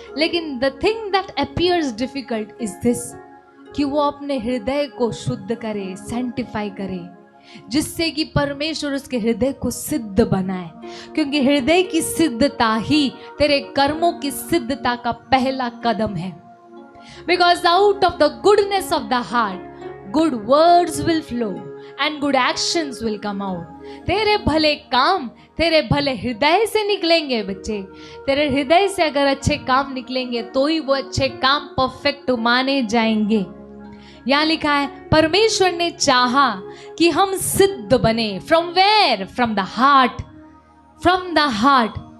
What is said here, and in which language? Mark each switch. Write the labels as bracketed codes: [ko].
[hi] लेकिन [en] the thing that appears difficult is this, [hi] कि वो अपने हृदय को शुद्ध करे, सैंक्टिफाई करे, जिससे कि परमेश्वर उसके हृदय को सिद्ध बनाए। क्योंकि हृदय की सिद्धता ही तेरे कर्मों की सिद्धता का पहला कदम है। [en] Because out of the goodness of the heart, good words will flow and good actions will come out. [hi] तेरे भले काम तेरे भले हृदय से निकलेंगे बच्चे। तेरे हृदय से अगर अच्छे काम निकलेंगे तो ही वो अच्छे काम परफेक्ट माने जाएंगे। यहाँ लिखा है, परमेश्वर ने चाहा कि हम सिद्ध बने। [en] From where? From the heart. From the heart.